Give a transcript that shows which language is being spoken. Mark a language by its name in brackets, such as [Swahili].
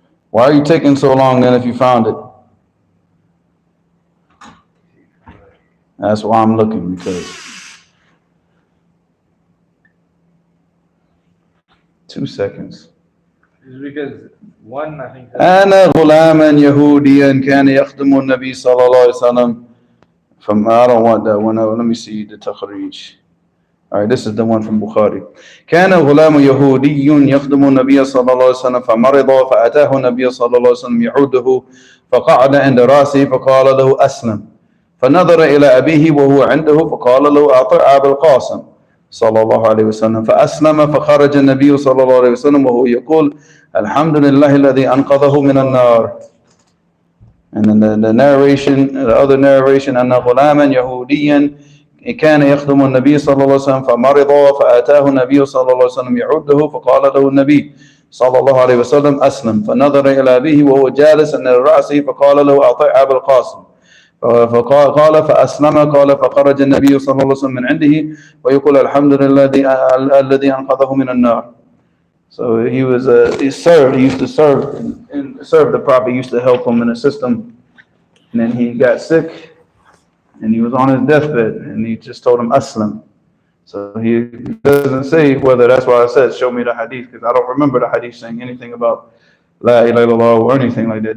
[English] Why are you taking so long then if you found it? That's why I'm looking, because 2 seconds. It's because one, I think. [Arabic] أنا غلاما يهوديا كان يخدم النبي صلى الله عليه وسلم. [English] From, I don't want that one. Let me see the takhrij. All right, this is the one from Bukhari. [Arabic] كان غلام يهودي يخدم النبي صلى الله عليه وسلم فمرض فأتاه النبي صلى الله عليه وسلم يعوده فقعد عند رأسه فقال له أسلم فنظر إلى أبيه وهو عنده فقال له أطع أبا القاسم صلى الله عليه وسلم فأسلم فخرج النبي صلى الله عليه وسلم وهو يقول الحمد لله الذي أنقذه من النار. [English] And then the narration, the other narration, [Arabic] أن غلاما يهوديا كان يخدم النبي صلى الله عليه وسلم فمرض فأتاه النبي صلى الله عليه وسلم يعوده فقال له النبي صلى الله عليه وسلم أسلم فنظر إلى أبيه وهو جالس عند رأسه فقال له أطع أبا القاسم فقال فأسلم قال فخرج النبي صلى الله عليه وسلم من عنده ويقول الحمد لله الذي أنقذه من النار. [English] So he was he used to serve and serve the Prophet, he used to help him and assist him, and then he got sick and he was on his deathbed and he just told him Aslam. So he doesn't say whether, that's why I said show me the hadith, because I don't remember the hadith saying anything about La ilaha illallah or anything like that.